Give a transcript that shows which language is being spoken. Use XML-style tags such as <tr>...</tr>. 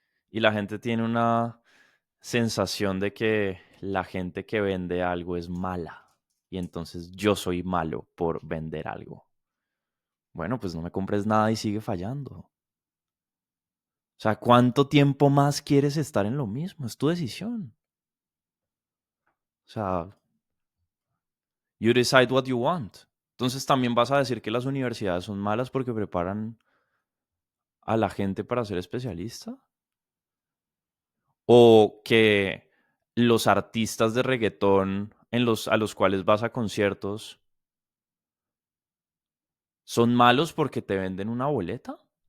<es>Y la gente tiene una sensación de que la gente que vende algo es mala. Y entonces yo soy malo por vender algo. Bueno, pues no me compres nada y sigue fallando. O sea, ¿cuánto tiempo más quieres estar en lo mismo? Es tu decisión. O sea,</es> <en>you decide what you want.</en> <es>Entonces también vas a decir que las universidades son malas porque preparan a la gente para ser especialista. O que los artistas de reggaetón a los cuales vas a conciertos son malos porque te venden una boleta.</es>